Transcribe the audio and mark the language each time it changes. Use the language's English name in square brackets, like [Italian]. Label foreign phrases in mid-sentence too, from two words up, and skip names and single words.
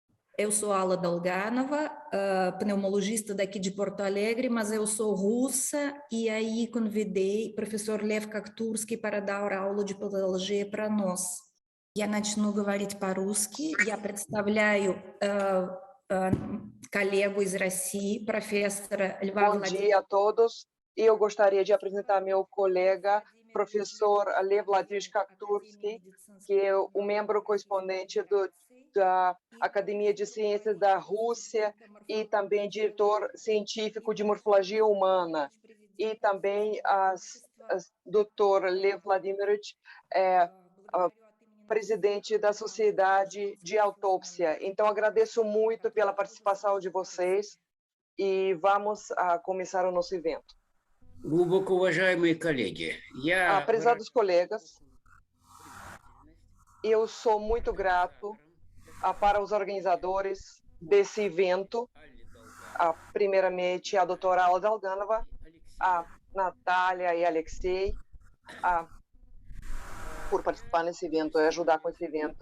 [Portuguese] Eu sou Ala Dolganova, pneumologista daqui de Porto Alegre, mas eu sou russa e aí convidei o professor Lev Kaktursky para dar aula de patologia para nós. [Russian] Я начну говорить по-русски. Я представляю коллегу из России, профессора Льва [Portuguese] Bom dia a todos. Eu gostaria de apresentar meu colega, professor Lev Vladimirovich Kaktursky, que é o membro correspondente da Academia de Ciências da Rússia e também diretor científico de morfologia humana. E também Dr. Lev Vladimirovich presidente da Sociedade de Autópsia. Então, agradeço muito pela participação de vocês e vamos começar o nosso evento. [Russian] Глубоко уважаемые коллеги, [Portuguese] Prezados colegas, eu sou muito grato para os organizadores desse evento, primeiramente a doutora Alla Dolganova, a Natália e Alexei, por participar nesse evento e ajudar com esse evento.